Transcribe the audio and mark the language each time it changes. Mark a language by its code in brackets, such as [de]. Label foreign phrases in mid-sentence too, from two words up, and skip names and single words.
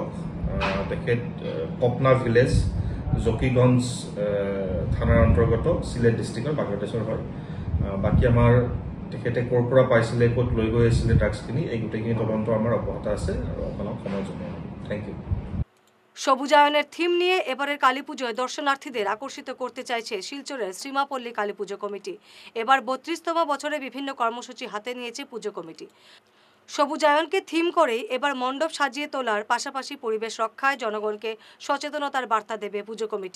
[as] তেখেত পপনা ভিলেজ, জকিগঞ্জ থানাৰ অন্তৰ্গত, চিলেট ডিষ্ট্ৰিক্টৰ, বাংলাদেশৰ হয়। বাকী আমাৰ তেখেতে ক'ৰ পৰা পাইছিলে, ক'ত লৈ গৈ আছিলে ড্ৰাগছখিনি, এই গোটেইখিনি তদন্ত আমাৰ অব্যাহত আছে আৰু আপোনাক সময় জনোৱা হ'ব। [en] Thank you. [bn] সবুজায়নের থিম নিয়ে এবারের কালী পুজোয় দর্শনার্থীদের আকর্ষিত করতে চাইছে শিলচরের শ্রীমাপল্লী কালী পুজো কমিটি। এবার 32তম বছরে বিভিন্ন কর্মসূচি হাতে নিয়েছে পুজো কমিটি। সবুজায়নকে থিম করেই এবার মণ্ডপ সাজিয়ে তোলার পাশাপাশি পরিবেশ রক্ষায় জনগণকে সচেতনতার বার্তা দেবে পুজো কমিটি।